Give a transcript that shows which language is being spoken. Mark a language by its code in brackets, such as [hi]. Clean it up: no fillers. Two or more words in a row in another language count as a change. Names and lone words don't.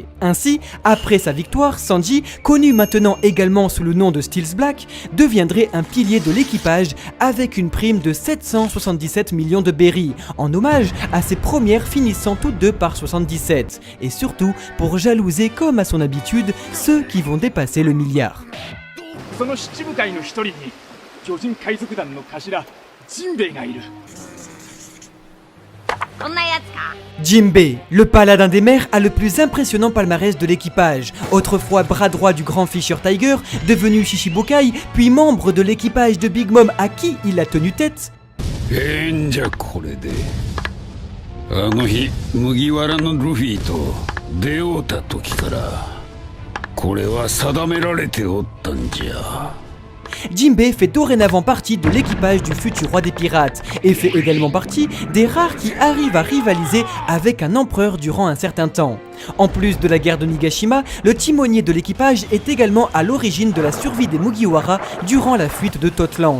[fr] Ainsi, après sa victoire, Sanji, connu maintenant également sous le nom de Steels Black, deviendrait un pilier de l'équipage avec une prime de 777 millions de berries, en hommage à ses premières finissant toutes deux par 77, et surtout pour jalouser comme à son habitude ceux qui vont dépasser le milliard. [ja] その七部会の一人に巨人海賊団の頭ジンベエがいる。 [fr] Jinbei, le paladin des mers, a le plus impressionnant palmarès de l'équipage. Autrefois bras droit du grand Fisher Tiger, devenu Shishibukai, puis membre de l'équipage de Big Mom à qui il a tenu tête. [ja] じゃこれであの日麦わらのルフィと出会うた時からこれは定められておったんじゃ。 [fr] Jinbei fait dorénavant partie de l'équipage du futur roi des pirates et fait également partie des rares qui arrivent à rivaliser avec un empereur durant un certain temps. En plus de la guerre de Nigashima, le timonier de l'équipage est également à l'origine de la survie des Mugiwara durant la fuite de Totland.